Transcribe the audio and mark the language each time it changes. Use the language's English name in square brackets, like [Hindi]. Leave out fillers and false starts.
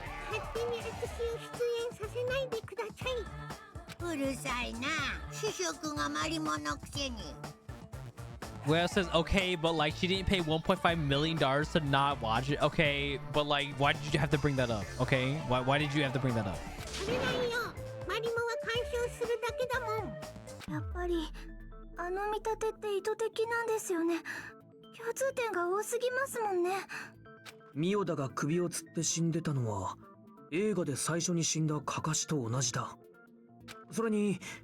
[Japanese] 勝手に私を出演させないでください。うるさいな。主食がマリモのくせに。 [English] Well, it says okay, but like she didn't pay $1.5 million to not watch it. Okay, but like why did you have to bring that up? Okay, why did you have to bring that up? [Japanese] それないよ。マリモは干渉するだけだもん。やっぱりあの見立てって意図的なんですよね。共通点が多すぎますもんね。ミオダが首を吊って死んでたのは映画で最初に死んだカカシと同じだ。それに